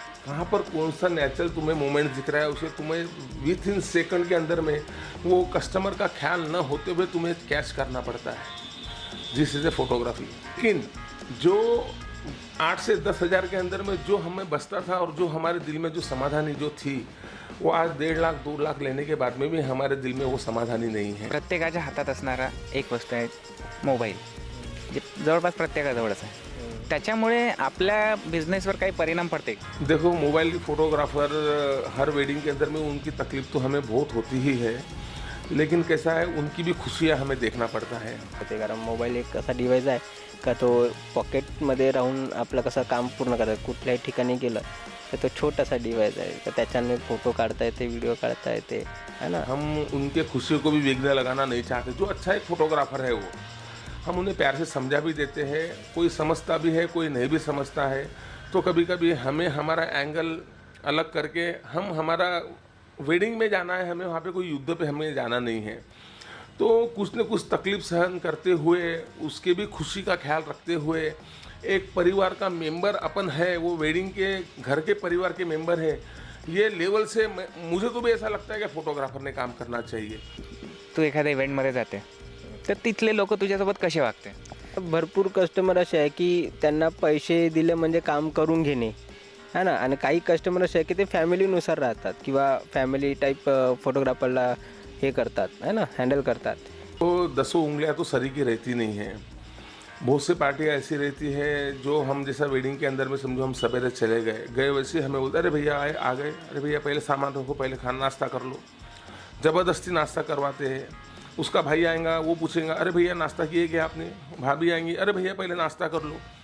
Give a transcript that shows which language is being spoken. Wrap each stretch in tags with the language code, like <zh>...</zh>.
<hi>कहाँ पर कौन सा नेचुरल तुम्हें मोमेंट दिख रहा है उसे तुम्हें विथ इन सेकंड के अंदर में वो कस्टमर का ख्याल न होते हुए तुम्हें कैच करना पड़ता है।</hi> <en>This is a photography.</en> <hi>लेकिन जो 8 से 10 हज़ार के अंदर में जो हमें बचता था और जो हमारे दिल में जो समाधानी जो थी, वो आज 1.5 लाख 2 लाख लेने के बाद में भी हमारे दिल में वो समाधानी नहीं है।</hi> <mr>प्रत्येकाच्या हातात असणारा एक वस्तू आहे मोबाईल, जे जवळपास प्रत्येकाजवळच आहे। त्याच्यामुळे आपल्या बिझनेसवर काही परिणाम पडते?</mr> <hi>देखो, मोबाइल फोटोग्राफर हर वेडिंग के अंदर में उनकी तकलीफ तो हमें बहुत होती ही है, लेकिन कैसा है उनकी भी खुशियाँ हमें देखना पड़ता है।</hi> <mr>ते कारण मोबाईल एक असा डिव्हाइस आहे का तो पॉकेटमध्ये राहून आपलं कसं काम पूर्ण करतात। कुठल्याही ठिकाणी गेलं तर तो छोटासा डिव्हाइस आहे, तर त्याच्याने फोटो काढता येते, व्हिडिओ काढता येते,</mr> <hi>है ना। हम उनके खुशियों को भी विघ्न लगाना नहीं चाहते। जो अच्छा एक फोटोग्राफर है वो हम उन्हें प्यार से समझा भी देते हैं। कोई समझता भी है, कोई नहीं भी समझता है। तो कभी कभी हमें हमारा एंगल अलग करके हम हमारा वेडिंग में जाना है, हमें वहाँ पे कोई युद्ध पे हमें जाना नहीं है। तो कुछ न कुछ तकलीफ सहन करते हुए, उसके भी खुशी का ख्याल रखते हुए, एक परिवार का मेंबर अपन है, वो वेडिंग के घर के परिवार के मेंबर है, ये लेवल से मुझे तो भी ऐसा लगता है कि फोटोग्राफर ने काम करना चाहिए।</hi> <mr>तू एखाद्या इव्हेंटमध्ये जाते तर तिथले लोक तुझ्यासोबत कसे वागते? भरपूर कस्टमर असे आहे की त्यांना पैसे दिले म्हणजे काम करून घेणे,</mr> <hi>है ना।</hi> <mr>आणि काही कस्टमर असे आहे की ते फॅमिलीनुसार राहतात किंवा फॅमिली टाईप फोटोग्राफरला हे करतात,</mr> <hi>है ना,</hi> <mr>हँडल करतात।</mr> <hi>तो 10 उंगलियां तो सरी की रहती नहीं है। बहुत सी पार्टियाँ ऐसी रहती है जो हम जैसा वेडिंग के अंदर में समझो हम सवेरे चले गए वैसे हमें बोलते अरे भैया आ गए, अरे भैया पहले सामान रखो, पहले खाना नाश्ता कर लो। ज़बरदस्ती नाश्ता करवाते हैं। उसका भाई आएगा, वो पूछेगा अरे भैया नाश्ता किए क्या आपने, भाभी आएंगी अरे भैया पहले नाश्ता कर लो।</hi>